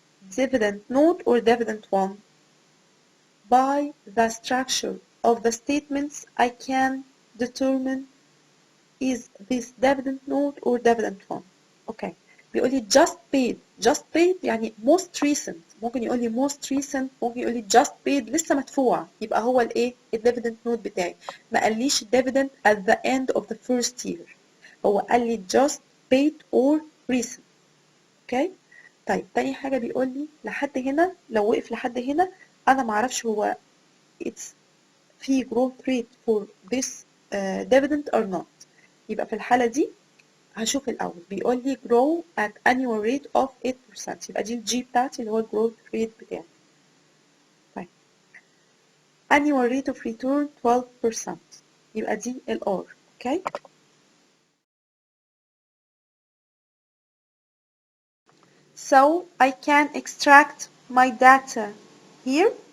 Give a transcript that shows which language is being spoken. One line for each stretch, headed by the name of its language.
English: dividend note or dividend one? By the structure of the statements, I can determine is this dividend note or dividend one. Okay.
Arabic: بيقول لي
English: just paid. just paid
Arabic: يعني
English: most recent.
Arabic: ممكن يقول لي
English: most recent،
Arabic: ممكن يقول لي
English: just paid
Arabic: لسه مدفوع، يبقى هو الايه الديفيدند نوت بتاعي. ما قاليش الديفيدند
English: at the end of the first year.
Arabic: هو قال لي
English: just paid or recent. Okay.
Arabic: طيب تاني حاجة بيقول لي لحد هنا، لو وقف لحد هنا انا معرفش هو it's في
English: growth rate for this dividend or not.
Arabic: يبقى في الحالة دي هشوف الأول بيقول لي
English: grow at annual rate of 8%،
Arabic: يبقى دي الجي بتاعتي اللي هو الجروث ريت بتاعي. طيب
English: annual rate of return 12%،
Arabic: يبقى دي الار.
English: Okay. So I can extract my data here.